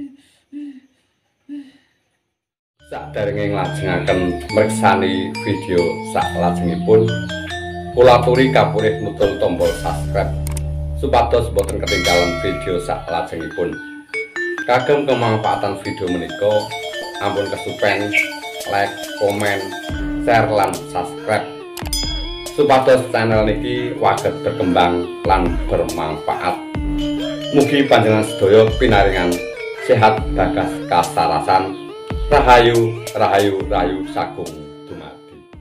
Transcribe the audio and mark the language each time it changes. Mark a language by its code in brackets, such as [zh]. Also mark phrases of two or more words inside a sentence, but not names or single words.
[jv] Saderenge nglajengaken mriksani video saklajengipun kula aturi kapurih nudul tombol subscribe supados boten ketinggalan video saklajengipun. Kagem kemanfaatan video menika ampun kesupen like, komen, share lan subscribe supados channel niki waget berkembang lan bermanfaat. Mugi panjenengan sedaya pinaringan sehat bagas kasarasan. Rahayu, rahayu, rahayu sagung dumadi.